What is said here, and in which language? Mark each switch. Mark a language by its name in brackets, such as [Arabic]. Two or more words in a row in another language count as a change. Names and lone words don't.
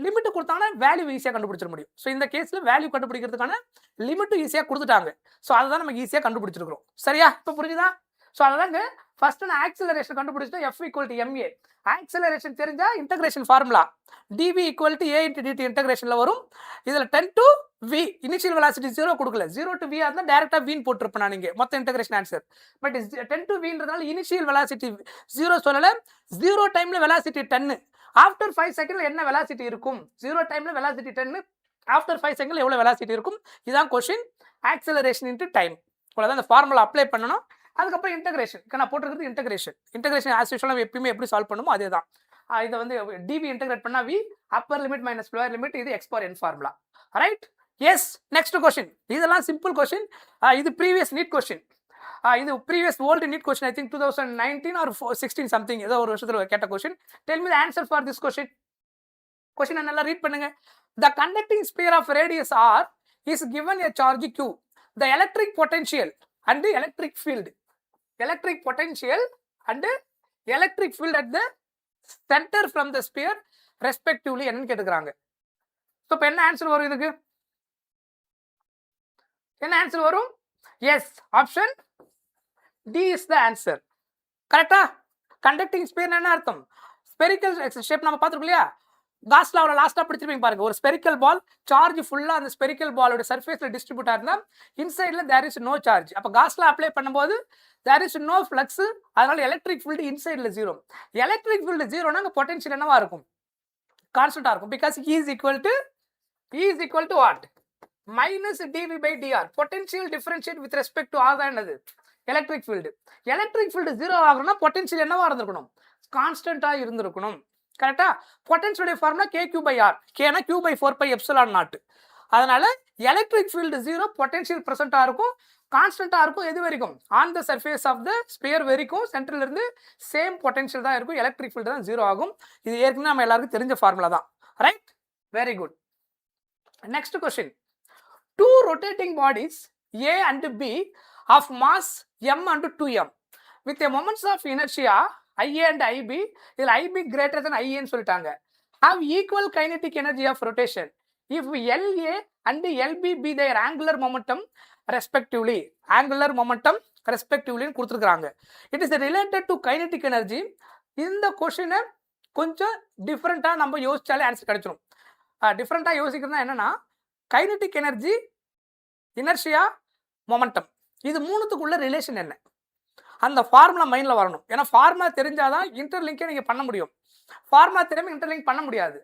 [Tamil] லிமிட் கொடுத்தாங்கன்னா வேல்யூ ஈஸியாக கண்டுபிடிச்சிட முடியும். ஸோ இந்த கேஸில் வேல்யூ கண்டுபிடிக்கிறதுக்கான லிமிட்டும் ஈஸியாக கொடுத்துட்டாங்க. ஸோ அதை தான் நமக்கு ஈஸியாக கண்டுபிடிச்சிருக்கிறோம். சரியா, இப்போ புரிஞ்சுதா? ஸோ அதாங்க ஃபர்ஸ்ட் நான் ஆக்சிலரேஷன் கண்டுபிடிச்சிட்டு F = ma. ஆக்சிலரேஷன் தெரிஞ்சால் [English] integration formula [Tamil] dv = a × dt இன்டகிரேஷனில் வரும். இதில் 10 to v [English] initial velocity [Tamil] 0 கொடுக்கல, 0 to v இருந்தால் டேரெக்டாக v போட்டிருப்பேன் நான் இங்கே மொத்த [English] integration answer. [Tamil] பட் 10 to vன்றதுனால [English] initial velocity [Tamil] 0 சொல்லலை, 0 டைமில் வெலாசிட்டி 10, ஆஃப்டர் 5 செகண்ட்ல என்ன வெலாசிட்டி இருக்கும், 0 டைம்ல வெலாசிட்டி 10, ஆஃப்டர் 5 செகண்ட்ல எவ்வளவு வெலாசிட்டி இருக்கும். இதான் क्वेश्चन. [English] acceleration into time. [Tamil] அவ்வளவுதான். இந்த [English] formula apply [Tamil] பண்ணணும். அதுக்கப்புறம் இன்டகிரேஷன் நான் போட்டுருக்கிறது [English] integration as usualஆக [Tamil] எப்பயுமே எப்படி சால்வ் பண்ணுமோ அதே தான். இதை வந்து dv இன்டகிரேட் பண்ணா v [English] upper limit minus lower limit, [Tamil] இது x⁴n ஃபார்முலா. [English] Right? Yes. Next question. [Tamil] இதெல்லாம் [English] simple question. [Tamil] இது [English] previous NEET question. [Tamil] இது [English] previous old NEET question. I think 2019 or 16 something [Tamil] ஏதோ ஒரு வருஷத்தில் கேட்ட கொஸ்டின். [English] Tell me the answer for this question. [Tamil] கொஸ்டினை நல்லா ரீட் பண்ணுங்க. [English] the conducting sphere of radius r is given a charge q. The electric potential and the electric field. Electric potential and electric field at the center from the sphere respectively [Tamil] என்னன்னு கேட்டுக்கிறாங்க. ஸோ இப்போ என்ன ஆன்சர் வரும் இதுக்கு? என்ன ஆன்சர் வரும்? [English] Yes, option D is the answer. [Tamil] கரெக்டா? [English] conducting sphere [Tamil] என்ன அர்த்தம்? [English] spherical shape [Tamil] நம்ம பார்த்துருக்கோம் இல்லையா? காஸ் லாவோட லாஸ்ட்டாக படிச்சிருப்பீங்க பாருங்க. ஒரு [English] spherical ball [Tamil] சார்ஜ் ஃபுல்லாக அந்த ஸ்பெரிக்கல் பாலோட சர்ஃபேஸில் டிஸ்ட்ரிபியூட் ஆயிருந்தா இன்சைடில் [English] there is no charge. [Tamil] அப்போ காஸ்ல அப்ளை பண்ணும்போது [English] there is no flux, [Tamil] அதனால [English] electric field [Tamil] இன்சைடில் 0. [English] electric field [Tamil] 0னா அங்கே பொட்டன்ஷியல் என்னவா இருக்கும்? கான்ஸ்டன்டாக இருக்கும். [English] பிகாஸ் E is equal to what? minus dv/dr. potential differentiate with respect to r [Tamil] தான் என்னது? [English] Electric field. electric field [Tamil] 0 ஆகணும்னா பொட்டன்ஷியல் என்னவா இருந்திருக்கணும்? கான்ஸ்டன்டாக இருந்திருக்கணும். கரெக்டா? [English] potential formula [Tamil] kq/r. kனா q/4πε0. அதனால [English] electric field [Tamil] 0, பொட்டன்ஷியல் பிரசன்டா இருக்கும், கான்ஸ்டன்டா இருக்கும். எது வரைக்கும்? [English] on the surface of the sphere [Tamil] வரைக்கும் சென்டர்ல இருந்து [English] same potential [Tamil] தான் இருக்கும். [English] electric field [Tamil] தான் 0 ஆகும். இது ஏற்கனவே நம்ம எல்லாருக்கும் தெரிஞ்ச ஃபார்முலா தான். [English] Right? Very good. Next question. Two rotating bodies A and B of mass m and 2m with a moments of inertia IA and IB, இதில் IB greater than IA [Tamil] ன்னு சொல்லிட்டாங்க, [English] have equal kinetic energy of rotation if LA and LB be their angular momentum respectively. angular momentum respectively [Tamil] கொடுத்துருக்காங்க. [English] It is related to kinetic energy. [Tamil] இந்த கொஸ்டினை கொஞ்சம் டிஃப்ரெண்ட்டாக நம்ம யோசிச்சாலே ஆன்சர் கிடைச்சிடும். டிஃப்ரெண்ட்டாக யோசிக்கிறதுனா என்னன்னா, [English] kinetic energy, [Tamil] இனர்ஷியா, மொமெண்டம், இது மூணுத்துக்குள்ள ரிலேஷன் என்ன, அந்த ஃபார்முலா மைண்டில் வரணும். ஏன்னா ஃபார்முலா தெரிஞ்சாதான் இன்டர்லிங்கே நீங்கள் பண்ண முடியும். ஃபார்முலா தெரியாமல் இன்டர்லிங்க் பண்ண முடியாது.